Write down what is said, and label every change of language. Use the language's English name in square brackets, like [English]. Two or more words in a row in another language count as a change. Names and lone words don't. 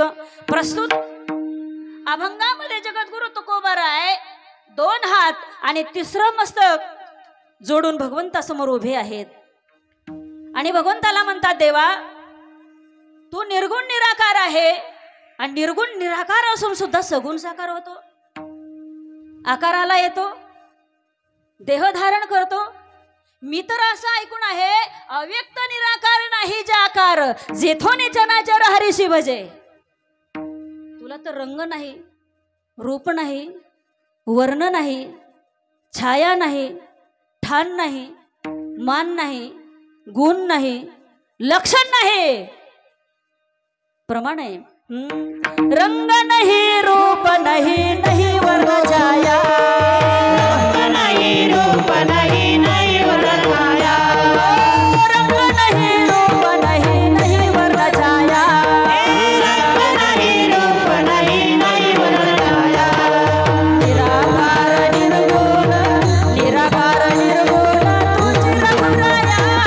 [Marathi] प्रस्तुत अभंगामध्ये जगद्गुरु तुकोबाराय 2 हात आणि 3रं मस्तक जोडून भगवंतासमोर उभे आहेत आणि भगवंताला म्हणतात, देवा तू निर्गुण निराकार आहे आणि निर्गुण निराकार असून सुद्धा सगुण साकार होतो, आकाराला येतो, देह धारण करतो. मी तर असं ऐकून आहे, अव्यक्त निराकार नाही जाकार जेथोने चनाचर हरीशी भजे. तुला तर रंग नाही, रूप नाही, वर्ण नाही, छाया नाही, ठाण नाही, मान नाही, गुण नाही, लक्षण नाही, प्रमाण आहे. [Hindi] रंग नहीं रूप नहीं, नहीं वर्ण छाया, नहीं रूप नहीं, नहीं वर्ण छाया, रंग नहीं रूप नहीं, नहीं वर्ण छाया, रंग नहीं रूप नहीं, नहीं वर्ण छाया. [Marathi] निराकार निर्गुण, निराकार निर्गुण तुझी रघुराया,